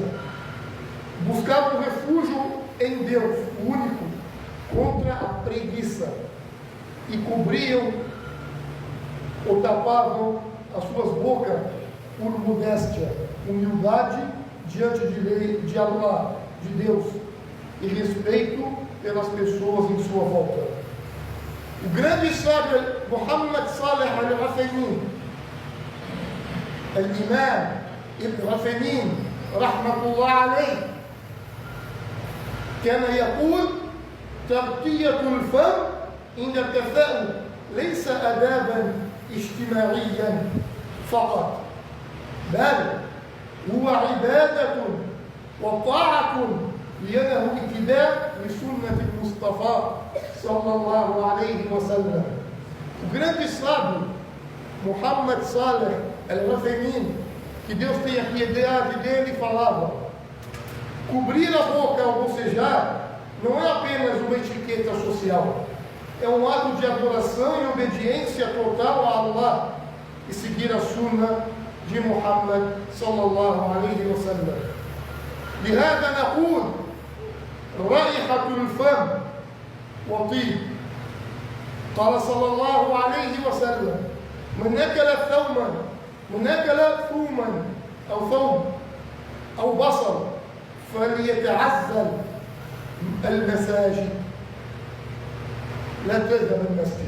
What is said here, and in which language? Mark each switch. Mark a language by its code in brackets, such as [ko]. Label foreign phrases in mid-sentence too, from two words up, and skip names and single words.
[pt] Buscavam refúgio em Deus, o único, contra a preguiça, e cobriam ou tapavam as suas bocas por modéstia, humildade diante de Allah, de Deus, e respeito pelas pessoas em sua volta. O grande sábio Muhammad Saleh al-Uthaymin [ar] الإمام ابن عثيمين رحمة الله عليه كان يقول: تغطية الفم عند التثاؤب ليس آدابا اجتماعيا فقط، بل هو عبادة وطاعة لأنه اتباع لسنة المصطفى صلى الله عليه وسلم. [pt] O grande sábio Muhammad Saleh al-Uthaymeen, que Deus tenha piedade dele, falava: cobrir a boca ao bocejar não é apenas uma etiqueta social, é um ato de adoração e obediência total a Allah e seguir a sunna de Muhammad [ar] صلى الله عليه وسلم. لهذا نقول: رائحة الفم وطيب. قال صلى الله عليه وسلم: من أكل ثوما أو ثوم أو بصل فليتعزل المساجد، لا تذهب المسجد.